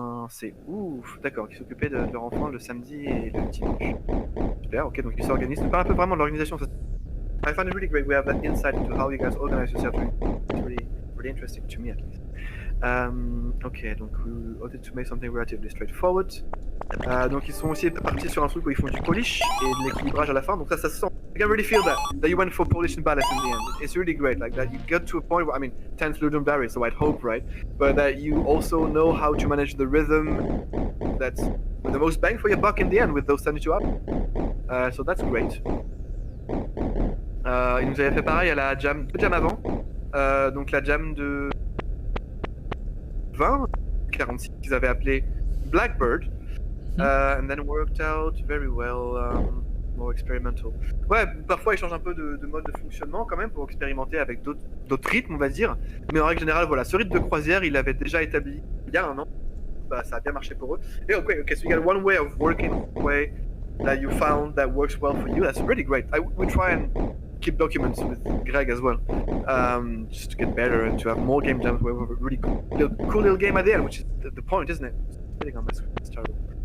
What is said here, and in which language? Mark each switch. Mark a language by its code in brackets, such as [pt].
[fr] C'est ouf, d'accord, qui s'occupaient de leur enfant le samedi et le dimanche. Super, ok, donc ils s'organisent. Tu parles un peu vraiment de l'organisation. [en] I find it really great. We have that insight into how you guys organize yourself. It's really interesting to me at least. Ok, donc we wanted to make something relatively straightforward. [fr] Donc ils sont aussi partis sur un truc où ils font du polish et de l'équilibrage à la fin. Donc ça se sent. [en] I can really feel that you went for polish and balance in the end. It's really great, like that you got to a point where, I mean, 10th Ludum Dare, so I'd hope, right? But that you also know how to manage the rhythm. That's the most bang for your buck in the end with those 72 up. So that's great. [fr] Ils nous avaient fait pareil à la jam avant. Donc la jam de 46 qu'ils avaient appelé Blackbird. [en] And then worked out very well. More experimental. [fr] Ouais, parfois ils changent un peu de mode de fonctionnement quand même pour expérimenter avec d'autres rythmes, on va dire. Mais en règle générale, voilà, ce rythme de croisière, il avait déjà établi il y a 1 an. Bah, ça a bien marché pour eux. [en] Et okay, so you got one way of working, way that you found that works well for you. That's really great. We try and keep documents with Greg as well, just to get better and to have more game jams where we have a really cool little game at the end, which is the point, isn't it? Spitting on my screen, it's terrible.